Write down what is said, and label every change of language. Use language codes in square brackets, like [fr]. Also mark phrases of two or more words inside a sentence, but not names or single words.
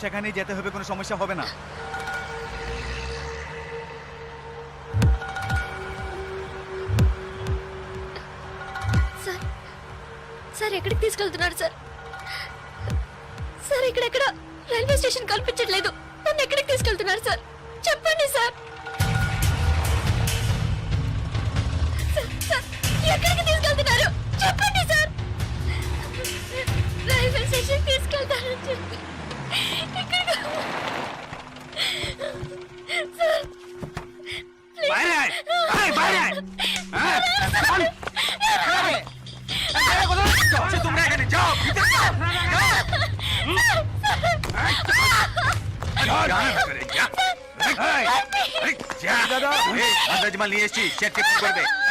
[bn] সেখানেই যেতে হবে, কোনো সমস্যা হবে না। [te] సార్ సార్ ఎక్కడికి తీసుకెళ్తున్నారు సార్? సార్ ఇక్కడెక్కడ [en] railway station [te] కల్పించట్లేదు. నన్ను ఎక్కడికి తీసుకెళ్తున్నారు సార్? చెప్పండి సార్. సార్, ఎక్కడికి తీసుకెళ్తున్నారు? చెప్పండి సార్. [en] railway station [te] తీసుకెళ్తారని చెప్పి సార్ [bn] বাইরে আয়, আয় বাইরে আয়। হ্যাঁ, চল। আচ্ছা, তোমরা এখানে যাও, ভিতরে যাও, যাও। আন্দাজমাল নিয়ে এসছি, চেক করবে।